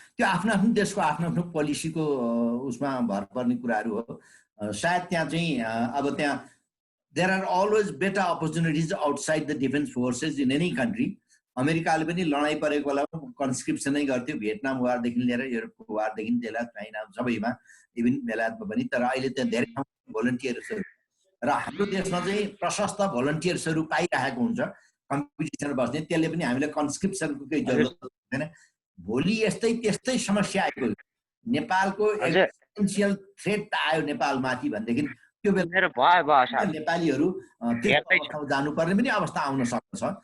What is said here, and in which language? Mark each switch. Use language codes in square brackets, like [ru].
[ne] त्यो आफ्नो आफ्नो देशको आफ्नो आफ्नो पोलिसीको उसमा भर पर्ने कुराहरु हो। सायद त्यहाँ चाहिँ अब त्यहाँ [en] there are always better opportunities outside the defense forces in any country. [ne] अमेरिकाले पनि लडाई परेको बेलामा कन्स्क्रिप्सनै गर्थ्यो, भियतनाम वारदेखि लिएर युरोपको वारदेखि लिएर चाइना सबैमा, इभन बेलायतमा पनि। तर अहिले त्यहाँ धेरै भोलन्टियर्सहरु र हाम्रो देशमा चाहिँ प्रशस्त भोलन्टियर्सहरु पाइरहेको हुन्छ कम्पिटिसनमा बस्ने। त्यसले पनि हामीले कन्स्क्रिप्सनको केही जरुरत छैन। भोलि यस्तै त्यस्तै समस्या आएको नेपालको एक्जिस्टेन्शियल थ्रेट आयो नेपालमाथि भनेदेखि त्यो बेला नेपालीहरु त्यसमा जानुपर्ने पनि अवस्था आउन सक्छ।